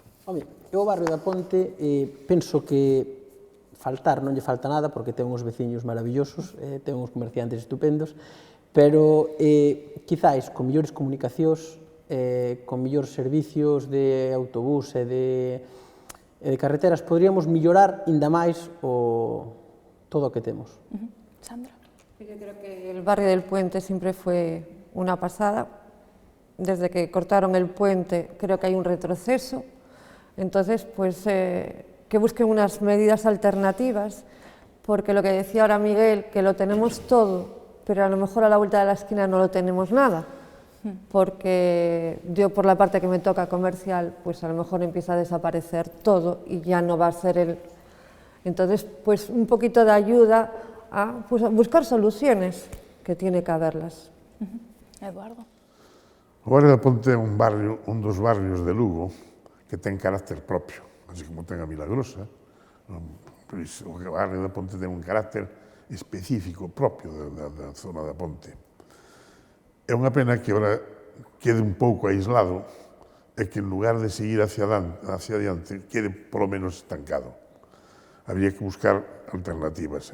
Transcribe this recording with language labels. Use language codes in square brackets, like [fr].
[gl] Home, eu ao barrio da Ponte penso que faltar non lle falta nada porque ten uns veciños maravillosos, ten uns comerciantes estupendos, pero quizáis con millores comunicacións, con millores servicios de autobús e de carreteras, podríamos mellorar ainda máis todo o que temos. Sandra. [es] Yo creo que el barrio del Puente siempre fue una pasada. Desde que cortaron el puente creo que hay un retroceso. Entonces, pues que busquen unas medidas alternativas, porque lo que decía ahora Miguel, que lo tenemos todo, pero a lo mejor a la vuelta de la esquina no lo tenemos nada. Porque yo por la parte que me toca comercial, pues a lo mejor empieza a desaparecer todo y ya no va a ser el... Entonces, pues un poquito de ayuda a buscar soluciones, que tiene que haberlas. [gl] Eduardo. O barrio da Ponte é un dos barrios de Lugo que ten carácter propio, así como ten a Milagrosa. O barrio da Ponte ten un carácter específico propio da zona da Ponte. É unha pena que agora quede un pouco aislado e que en lugar de seguir hacia adiante quede polo menos estancado. [es] Habría que buscar alternativas.